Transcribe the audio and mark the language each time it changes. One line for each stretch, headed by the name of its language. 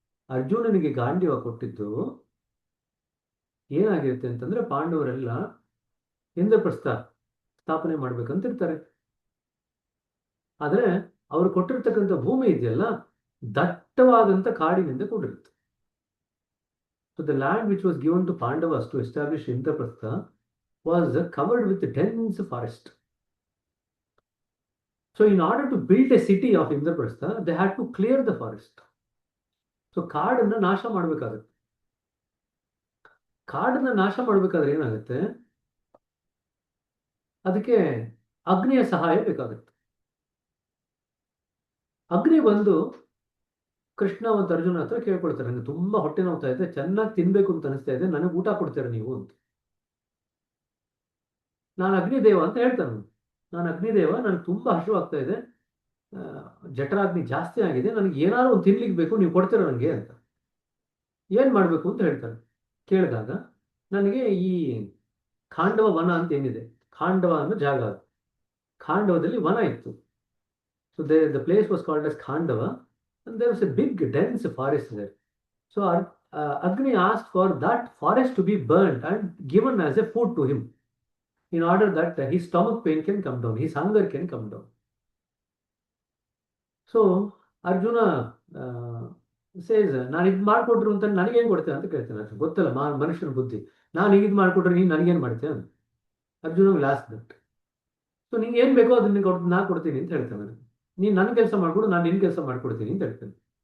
Kannada: ಅರ್ಜುನನಿಗೆ ಗಾಂಡೀವ ಕೊಟ್ಟಿದ್ದು ಏನಾಗಿರುತ್ತೆ ಅಂತಂದ್ರೆ, ಪಾಂಡವರೆಲ್ಲ ಇಂದ್ರಪ್ರಸ್ಥ ಸ್ಥಾಪನೆ ಮಾಡ್ಬೇಕಂತಿರ್ತಾರೆ. ಆದ್ರೆ ಅವ್ರು ಕೊಟ್ಟಿರ್ತಕ್ಕಂಥ ಭೂಮಿ ಇದೆಯಲ್ಲ, ದಟ್ಟವಾದಂತ ಕಾಡಿನಿಂದ ಕೂಡಿರುತ್ತೆ.
English: So the land which was given to Pandavas to establish Indraprastha was covered with dense forest. So in order to build a city of Indraprastha, they had to clear the forest.
Kannada: So ಕಾಡನ್ನ ನಾಶ ಮಾಡಬೇಕಾಗುತ್ತೆ. ಕಾಡನ್ನ ನಾಶ ಮಾಡಬೇಕಾದ್ರೆ ಏನಾಗುತ್ತೆ, ಅದಕ್ಕೆ ಅಗ್ನಿಯ ಸಹಾಯ ಬೇಕಾಗುತ್ತೆ. ಅಗ್ನಿ ಬಂದು ಕೃಷ್ಣ ಮತ್ತು ಅರ್ಜುನ ಹತ್ರ ಕೇಳ್ಕೊಳ್ತಾರೆ, ನನಗೆ ತುಂಬಾ ಹೊಟ್ಟೆ ನೋವ್ತಾ ಇದೆ, ಚೆನ್ನಾಗಿ ತಿನ್ಬೇಕು ಅಂತ ಅನಿಸ್ತಾ ಇದೆ, ನನಗೆ ಊಟ ಕೊಡ್ತೀರಾ ನೀವು ಅಂತ. ನಾನು ಅಗ್ನಿದೇವ ಅಂತ ಹೇಳ್ತಾನೆ. ನಾನು ಅಗ್ನಿದೇವ, ನನಗೆ ತುಂಬಾ ಹಸಿವಾಗ್ತಾ ಇದೆ, ಜಠರಾಗ್ನಿ ಜಾಸ್ತಿ ಆಗಿದೆ, ನನಗೆ ಏನಾದ್ರು ಒಂದು ತಿನ್ಲಿಕ್ಕೆ ಬೇಕು, ನೀವು ಕೊಡ್ತೀರಾ ನನಗೆ ಅಂತ. ಏನ್ ಮಾಡ್ಬೇಕು ಅಂತ ಹೇಳ್ತಾರೆ. ಕೇಳಿದಾಗ ನನಗೆ ಈ ಖಾಂಡವ ವನ ಅಂತ ಏನಿದೆ, ಖಾಂಡವ ಅನ್ನೋ ಜಾಗ, ಖಾಂಡವದಲ್ಲಿ ವನ ಇತ್ತು.
English: So the place was called as Khandava and there was a big dense forest there. So Agni asked for that forest to be burnt and given as a food to him, in order that his stomach pain can come down, his hunger can come down. So Arjuna says,
Kannada: ನಾನು ಇದು ಮಾಡ್ಕೊಟ್ರು ಅಂತ ನನಗೇನು ಕೊಡ್ತೇನೆ ಅಂತ ಕೇಳ್ತೇನೆ. ಗೊತ್ತಲ್ಲ ಮನುಷ್ಯನ ಬುದ್ಧಿ, ನಾನು ಈಗ ಇದು ಮಾಡ್ಕೊಟ್ರೆ ನೀನು ನನಗೇನು ಮಾಡ್ತೇನೆ ಅಂತ. Arjuna
English: Last that.
Kannada: ಸೊ ನಿಂಗೆ ಏನು ಬೇಕೋ ಅದನ್ನ ನಾ ಕೊಡ್ತೀನಿ ಅಂತ ಹೇಳ್ತೇನೆ. ನೀನು ನನ್ನ ಕೆಲಸ ಮಾಡ್ಕೊಡು, ನಾನು ನಿನ್ನ ಕೆಲಸ ಮಾಡ್ಕೊಡ್ತೀನಿ ಅಂತ ಹೇಳ್ತೇನೆ.